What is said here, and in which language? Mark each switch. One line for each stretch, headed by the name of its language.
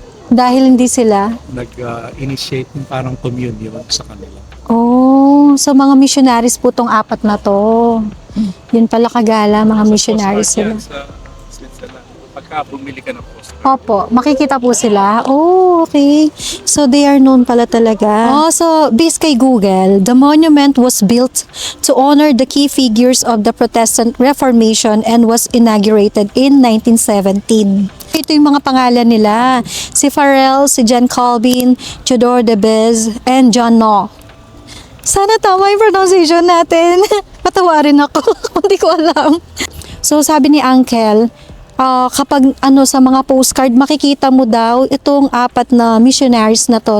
Filipino: Dahil hindi sila. Nag-initiate ng parang communion sa kanila. Oh, so mga missionaries po tong apat na to. Yun pala kagala, mga missionaries sila. Sa Switzerland. Pagka bumili ka ng postcard. Opo, makikita po sila. Oh, okay.
English: So they are known
Filipino: pala talaga.
English: Oh, so based kay Google, the monument was built to honor the key figures of the Protestant Reformation and was inaugurated in 1917.
Filipino: Ito yung mga pangalan nila. Si Farel, si John Calvin, Theodore de Beze, and John Knox. Sana tama yung pronunciation natin. Patawarin ako. Hindi ko alam. So sabi ni Uncle, kapag sa mga postcard, makikita mo daw itong apat na missionaries na to.